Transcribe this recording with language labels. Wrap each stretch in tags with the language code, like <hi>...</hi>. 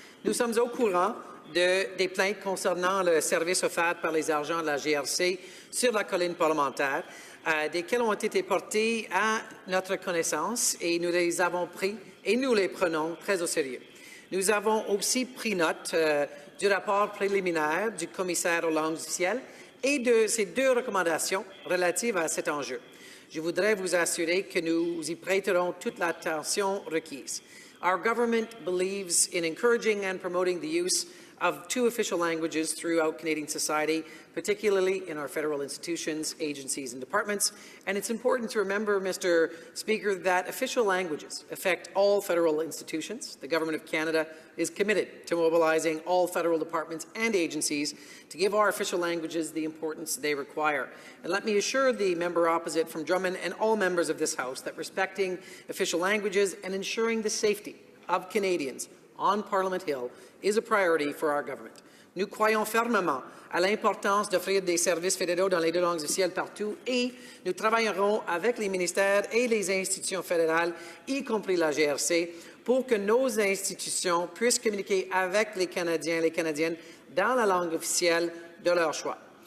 <fr>Nous sommes au courant des plaintes concernant le service offert par les agents de la GRC sur la colline parlementaire, desquelles ont été portées à notre connaissance et nous les avons pris et nous les prenons très au sérieux. Nous avons aussi pris note du rapport préliminaire du commissaire aux langues officielles et de ses 2 recommandations relatives à cet enjeu. Je voudrais vous assurer que nous y prêterons toute l'attention requise.</fr> <en>Our government believes in encouraging and promoting the use of 2 official languages throughout Canadian society, particularly in our federal institutions, agencies and departments. And it's important to remember, Mr. Speaker, that official languages affect all federal institutions. The Government of Canada is committed to mobilizing all federal departments and agencies to give our official languages the importance they require. And let me assure the member opposite from Drummond and all members of this House that respecting official languages and ensuring the safety of Canadians on Parliament Hill is a priority for our government.</en> <fr>Nous croyons fermement à l'importance d'offrir des services fédéraux dans les 2 langues officielles partout et nous travaillerons avec les ministères et les institutions fédérales, y compris la GRC, pour que nos institutions puissent communiquer avec les Canadiens et les Canadiennes dans la langue officielle de leur choix.</fr>